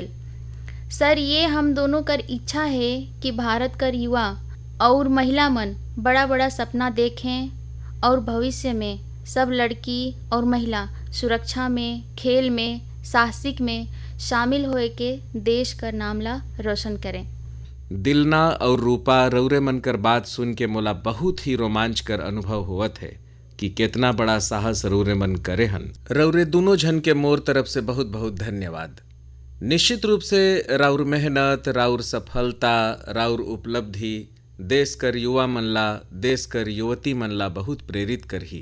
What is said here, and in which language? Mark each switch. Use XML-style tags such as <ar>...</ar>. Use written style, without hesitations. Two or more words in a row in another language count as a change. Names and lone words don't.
<sck>सर, ये हम दोनों कर इच्छा है कि भारत कर युवा और महिला मन बड़ा बड़ा सपना देखें और भविष्य में सब लड़की और महिला सुरक्षा में, खेल में, साहसिक में शामिल होए के देश का नामला रोशन करें। दिलना और रूपा रौरे मन कर बात सुन के मोला बहुत ही रोमांचकर अनुभव होवत है कि कितना बड़ा साहस रौरे मन करे हन। रौरे दोनों जन के मोर तरफ से बहुत बहुत धन्यवाद। निश्चित रूप से राउर मेहनत, राउर सफलता, राउर उपलब्धि देश कर युवा मन ला, देश कर युवती मन ला बहुत प्रेरित करही।</sck>